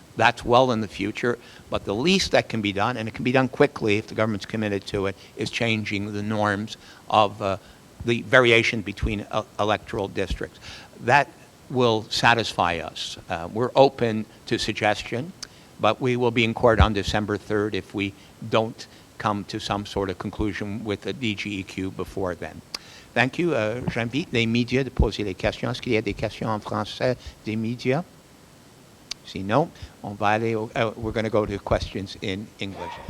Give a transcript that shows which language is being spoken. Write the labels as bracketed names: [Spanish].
[English] That's well in the future. But the least that can be done, and it can be done quickly if the government's committed to it, is changing the norms of the variation between electoral districts. That will satisfy us. We're open to suggestion, but we will be in court on December 3rd if we don't come to some sort of conclusion with the DGEQ before then. Thank you. [French] J'invite les médias de poser les questions. Est-ce qu'il y a des questions en français des médias? Sinon, on va aller [English] we're going to go to questions in English.